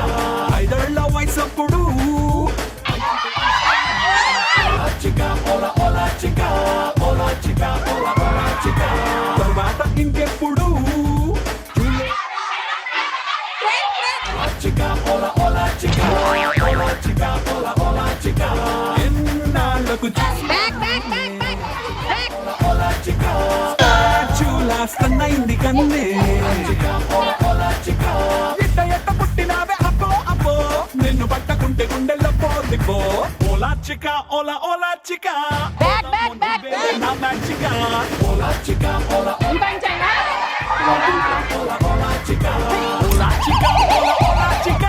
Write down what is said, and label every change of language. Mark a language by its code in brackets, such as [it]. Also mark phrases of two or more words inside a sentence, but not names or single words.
[te] ఐదేళ్ల వయసప్పుడు [es] hola chica, hola hola chica, hola chica, hola hola chica. [te] తర్వాత ఇంకెప్పుడు [es] hola chica, hola hola chica, hola chica, hola hola chica. ఎన్నాళ్ళకు hola chica, [te] స్టాచ్యూలా స్టన్నైంది కన్నే. ఇట్ట ఎట్ట పుట్టినావే అబ్బో అబ్బో, నిన్ను పట్టకుంటే గుండెల్లో పోలిపో. [es] hola chica, hola hola chica, na back chica. hola chica, hola hola chica, hola chica, hola chica, hola hola chica.